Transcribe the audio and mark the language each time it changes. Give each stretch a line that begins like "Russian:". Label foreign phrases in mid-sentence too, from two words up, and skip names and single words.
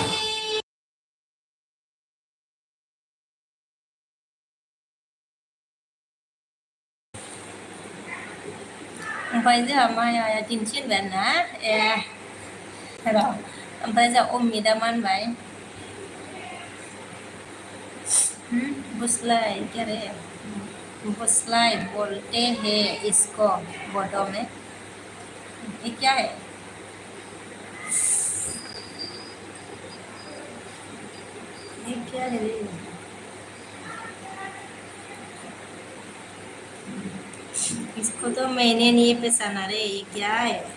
Bodo: ओमफ्राय जोंहा मायाया दिन्थि होनबाय ना र' ओमफ्राय जोंहा अमितआ मा होनबाय बुसलाय
Hindi: क्या रे बुसलाय बोलते हैं इसको बोडो में ये क्या है क्या है ये? इसको तो मैंने नहीं पहचाना रे, ये क्या है?